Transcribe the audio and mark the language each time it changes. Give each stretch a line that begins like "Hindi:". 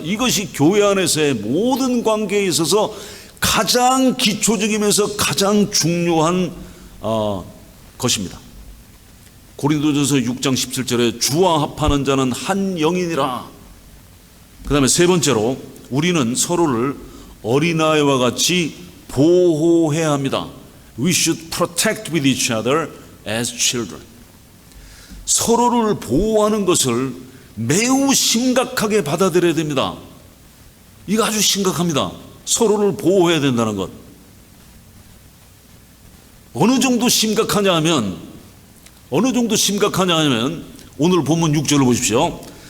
Korean: 이것이 교회 안에서의 모든 관계에 있어서 가장 기초적이면서 가장 중요한 것입니다. 고린도전서 6장 17절에 주와 합하는 자는 한 영이니라. 그 다음에 세 번째로 우리는 서로를 어린아이와 같이 보호해야 합니다.
English: We should protect with each other as children.
Korean: 서로를 보호하는 것을 매우 심각하게 받아들여야 됩니다. 이거 아주 심각합니다. 서로를 보호해야 된다는 것. 어느 정도 심각하냐 하면 오늘 본문 6절을 보십시오.